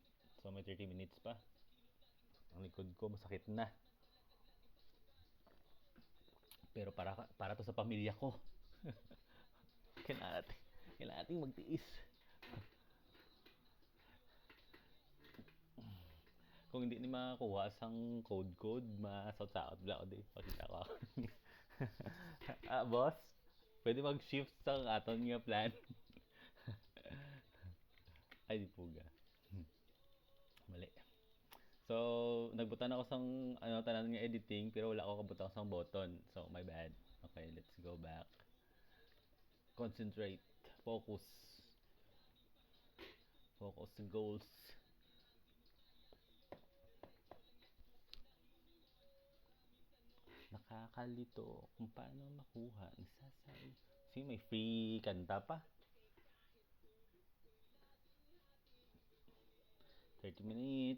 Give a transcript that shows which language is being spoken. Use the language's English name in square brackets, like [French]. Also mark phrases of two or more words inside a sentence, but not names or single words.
[Filipino] So may 30 minutes pa. Ang likod ko masakit na. Pero para to sa pamilya ko. Kailangan nating magtiis. [Hiligaynon] Kung hindi ni makakuha sang code, masaot-saot bla ko di. Pakita ko. Boss, pwede mag-shift sa aton nga plan. Ay, di puga. Mali. So, nagbutan ako sang tanan nga editing pero wala ako kabutang sang button. [English] So, my bad. Okay, let's go back. Concentrate. Focus. [Hiligaynon] Focus sa goals. [Filipino] Nakakalito kung paano makuha. Isasay. See, may free kanta pa. 30 minutes.